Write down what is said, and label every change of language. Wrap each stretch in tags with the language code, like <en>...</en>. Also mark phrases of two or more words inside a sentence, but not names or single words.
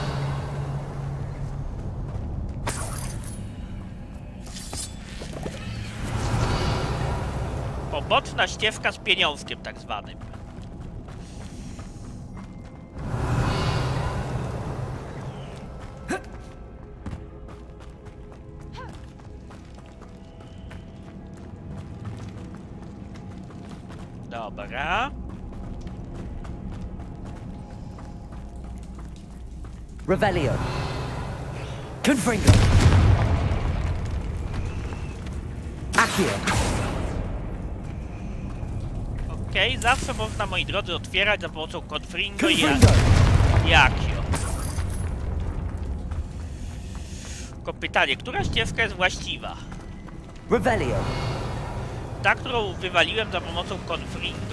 <pl>Poboczna ścieżka z pieniążkiem tak zwanym. Dobra. Revelio. Confringo. Accio. Okej, zawsze można, moi drodzy, otwierać za pomocą Confringo i Confringo. Akcio. Tylko pytanie, która ścieżka jest właściwa? Revelio. Ta, którą wywaliłem za pomocą Confringo.</pl>